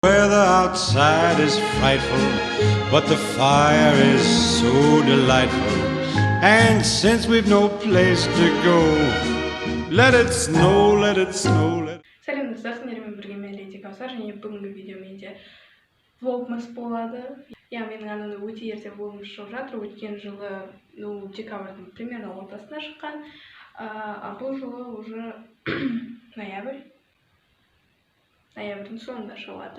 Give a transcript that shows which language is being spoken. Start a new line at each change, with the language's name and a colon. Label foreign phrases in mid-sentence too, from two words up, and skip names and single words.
English: Weather outside is frightful, but the fire is so delightful. And since we've no place to go, let it snow, let it snow, let it...
Kazakh: Сәлем достар, сіздермен бірге мен Леди Каусар, және бүгінгі видео менде влогымыз болады. Менің арнамда өте ерте влогымыз шығып жатыр. Өткен жылы декабрьдің примерно ортасына шыққан, а бұл жылы уже ноябрьдің соңында шығып жатыр.